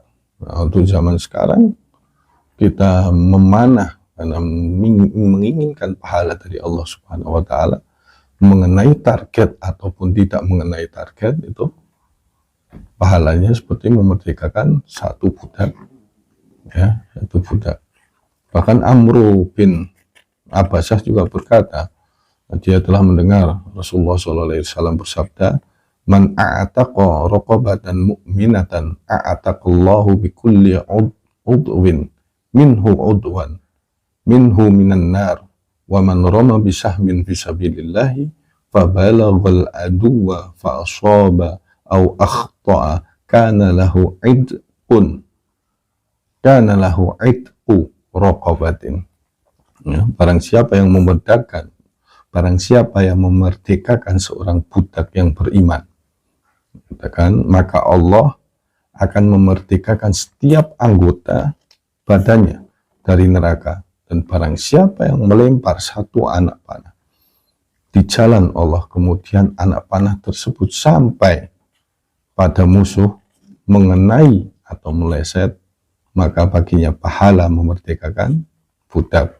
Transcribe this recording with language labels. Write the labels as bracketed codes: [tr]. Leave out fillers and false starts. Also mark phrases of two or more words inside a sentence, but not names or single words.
[id] Nah, untuk zaman sekarang kita memanah karena menginginkan pahala dari Allah [ar] سبحانه وتعالى, [id] mengenai target ataupun tidak mengenai target, itu pahalanya seperti memerdekakan satu budak, ya, satu budak. Bahkan Amru bin Abbasah juga berkata, dia telah mendengar Rasulullah SAW bersabda, [ar] من أعتق رقبة مؤمنة أعتق الله بكل عضو منه عضوا منه من النار ومن رمى بسهم في سبيل الله فبلغ العدو فأصاب أو أخطأ كان له عدل رقبة. [id] Ya, barang siapa yang memerdekakan seorang budak yang beriman, maka Allah akan memerdekakan setiap anggota badannya dari neraka. Dan barang siapa yang melempar satu anak panah di jalan Allah, kemudian anak panah tersebut sampai pada musuh, mengenai atau meleset, maka baginya pahala memerdekakan budak.